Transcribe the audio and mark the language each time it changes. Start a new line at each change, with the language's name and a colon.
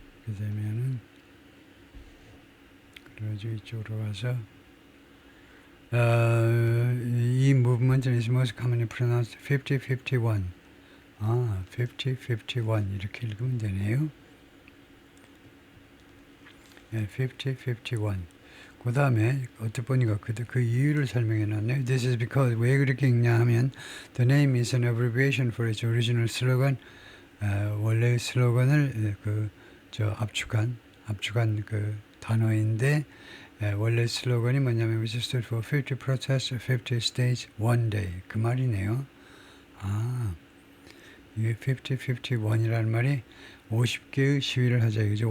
Korean: 그 다음에는 그래가지고 이쪽으로 가서 이 movement는
English: is most commonly pronounced
Korean: 50-51. 50-51 이렇게 읽으면 되네요. 50-51. 그 다음에 어떻게 보니까 그 이유를 설명해 놨네요.
English: This is because
Korean: 왜 그렇게 읽냐 하면
English: the name is an abbreviation for its original slogan.
Korean: 원래 슬로건을 압축한 그 단어인데 원래 슬로건이 뭐냐면
English: which stood for 50 protests, 50 states, one day.
Korean: 그 말이네요. 이게 50-51이라는 말이 50개의 시위를 하자 이거죠.